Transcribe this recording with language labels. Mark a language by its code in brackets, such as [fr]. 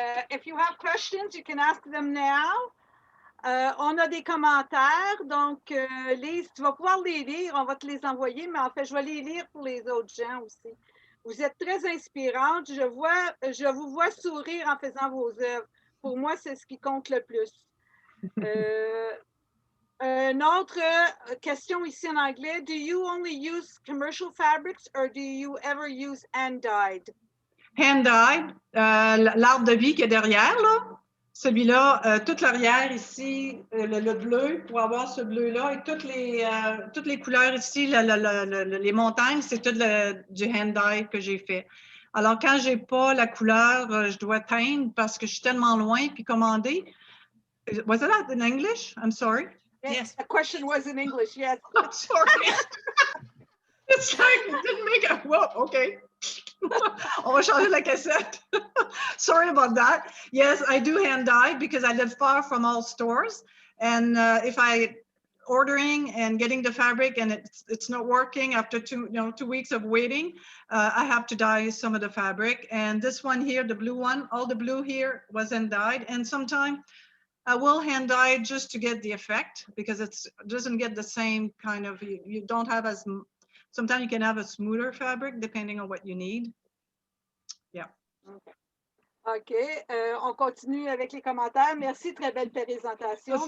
[en] If you have questions, you can ask them now. [fr] On a des commentaires, donc Lise, tu vas pouvoir les lire, on va te les envoyer, mais en fait, je vais les lire pour les autres gens aussi. Vous êtes très inspirante, je vous vois sourire en faisant vos œuvres. Pour moi, c'est ce qui compte le plus. Une autre question ici en anglais, [en] do you only use commercial fabrics or do you ever use hand-dyed? [fr] Hand-dyed, l'arbre de vie qui est derrière, là. Celui-là, toute l'arrière ici, le bleu, pour avoir ce bleu-là, et toutes les couleurs ici, les montagnes, c'est tout du hand-dyed que j'ai fait. Alors, quand je n'ai pas la couleur, je dois teindre parce que je suis tellement loin, puis commander. [en] Was it in English? I'm sorry. Yes, the question was in English, yes. I'm sorry. It's like, it didn't make it. Well, okay. [fr] On va changer la cassette. [en] Sorry about that. Yes, I do hand dye because I live far from all stores. And if I ordering and getting the fabric and it's not working after 2 weeks of waiting, I have to dye some of the fabric. And this one here, the blue one, all the blue here wasn't dyed. And sometimes I will hand dye it just to get the effect because it doesn't get the same kind of, you don't have as, sometimes you can have a smoother fabric depending on what you need. Yeah. OK. [fr] On continue avec les commentaires. Merci, très belle présentation.